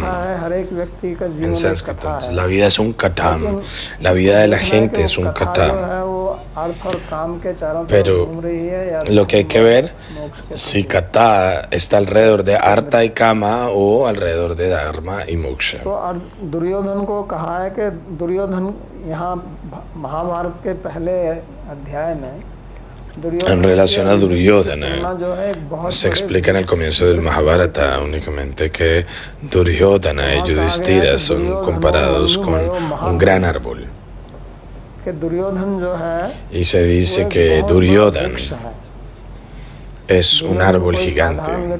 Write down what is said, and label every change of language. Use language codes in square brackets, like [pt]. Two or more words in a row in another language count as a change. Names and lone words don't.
[es] En sánscrito. Entonces, la vida es un katam. La vida de la gente es un kata. Pero lo que hay que ver si kata está alrededor de Artha y Kama o alrededor de Dharma y Moksha. [hi] तो दुर्योधन को कहा है कि दुर्योधन यहाँ महाभारत के पहले अध्याय में [es] En relación a Duryodhana, se explica en el comienzo del Mahabharata únicamente que Duryodhana y Yudhishthira son comparados con un gran árbol. Y se dice que Duryodhana es un árbol gigante.